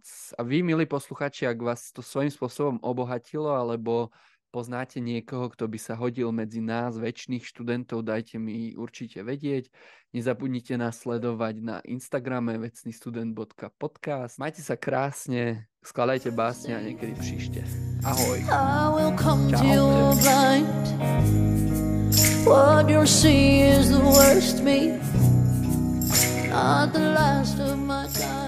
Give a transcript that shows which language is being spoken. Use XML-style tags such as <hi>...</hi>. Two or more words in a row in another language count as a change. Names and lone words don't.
<sk>A vy, milí posluchači, ak vás to svojím spôsobom obohatilo, alebo poznáte niekoho, kto by sa hodil medzi nás, večných študentov, dajte mi určite vedieť. Nezabudnite nás sledovať na Instagrame vecnystudent.podcast. Majte sa krásne, skladajte básne a niekedy příště. Ahoj.</sk> <en>What you'll see is the worst me, not the last of my time.</en>